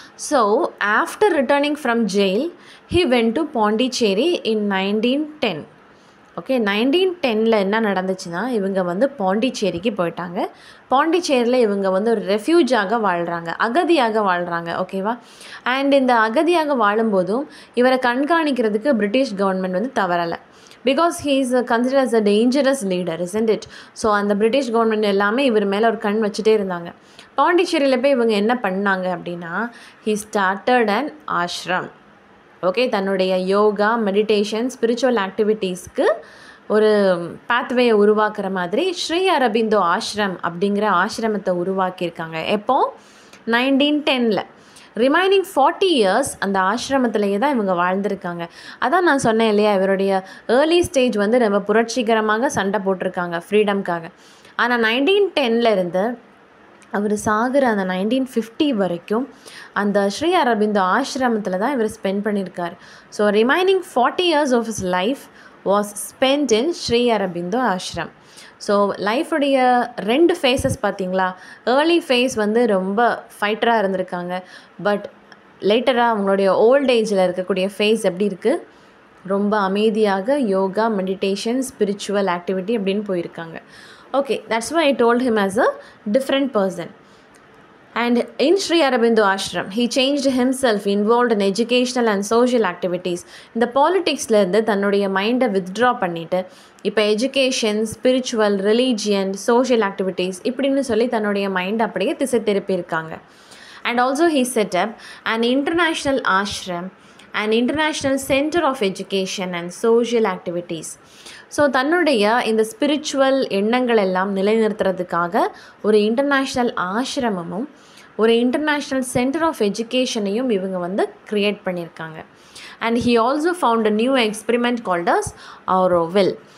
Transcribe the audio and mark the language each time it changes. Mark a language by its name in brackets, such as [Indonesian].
[English] So after returning from jail he went to Pondicherry in 1910. [Tamil] Okay, 1910 என்ன நடந்துச்சுன்னா இவங்க வந்து பாண்டிச்சேரிக்கு போயிட்டாங்க. பாண்டிச்சேரியில் இவங்க வந்து ஒரு ரெஃப்யூஜாக வாழ்கிறாங்க, அகதியாக வாழ்கிறாங்க. ஓகேவா. அண்ட் இந்த அகதியாக வாழும்போதும் இவரை கண்காணிக்கிறதுக்கு பிரிட்டிஷ் கவர்மெண்ட் வந்து தவறலை. [English] Because he is considered as a dangerous leader, isn't it? [Tamil] So அந்த பிரிட்டிஷ் கவர்மெண்ட் எல்லாமே இவர் மேலே ஒரு கண் வச்சுட்டே இருந்தாங்க. பாண்டிச்சேரியில் போய் இவங்க என்ன பண்ணாங்க அப்படின்னா [English] he started an ashram. [Tamil] Okay, தன்னுடைய யோகா, மெடிடேஷன், ஸ்பிரிச்சுவல் ஆக்டிவிட்டீஸ்க்கு ஒரு பாத்வேயை உருவாக்குற மாதிரி ஸ்ரீ அரபிந்தோ ஆஷ்ரம் அப்படிங்கிற ஆசிரமத்தை உருவாக்கியிருக்காங்க. எப்போ 1910. ரிமைனிங் 40 years அந்த ஆசிரமத்திலேயே தான் இவங்க வாழ்ந்திருக்காங்க. அதான் நான் சொன்னேன் இல்லையா, இவருடைய ஏர்லி ஸ்டேஜ் வந்து ரொம்ப புரட்சிகரமாக சண்டை போட்டிருக்காங்க ஃப்ரீடம்காக. ஆனால் 1910 இருந்து அவர் சாகிற அந்த 1950 வரைக்கும் அந்த ஸ்ரீ அரபிந்தோ ஆசிரமத்தில் தான் இவர் ஸ்பெண்ட் பண்ணியிருக்கார். [English] So remaining 40 years of his life was spent in Sri Aurobindo ashram. [Tamil] So லைஃபுடைய 2 faces பார்த்தீங்களா. ஏர்லி ஃபேஸ் வந்து ரொம்ப ஃபைட்டராக இருந்திருக்காங்க. பட் லேட்டராக அவங்களுடைய ஓல்ட் ஏஜில் இருக்கக்கூடிய ஃபேஸ் எப்படி இருக்குது, ரொம்ப அமைதியாக யோகா, மெடிடேஷன், ஸ்பிரிச்சுவல் ஆக்டிவிட்டி அப்படின்னு போயிருக்காங்க. [English] Okay, that's why I told him as a different person. And in Sri Aurobindo Ashram, he changed himself, involved in educational and social activities. [Tamil] இந்த பாலிடிக்ஸ்லேருந்து தன்னுடைய மைண்டை வித்ட்ரா பண்ணிவிட்டு இப்போ education, spiritual, religion, social activities இப்படின்னு சொல்லி தன்னுடைய மைண்டை அப்படியே திசை திருப்பியிருக்காங்க. [English] And also he set up an international ashram, an international center of education and social activities. [Tamil] So தன்னுடைய இந்த ஸ்பிரிச்சுவல் எண்ணங்கள் எல்லாம் நிலைநிறுத்துறதுக்காக ஒரு இன்டர்நேஷ்னல் ஆசிரமமும் ஒரு இன்டர்நேஷ்னல் சென்டர் ஆஃப் எஜுகேஷனையும் இவங்க வந்து க்ரியேட் பண்ணியிருக்காங்க. [English] And he also found a new experiment called as Aurobindo.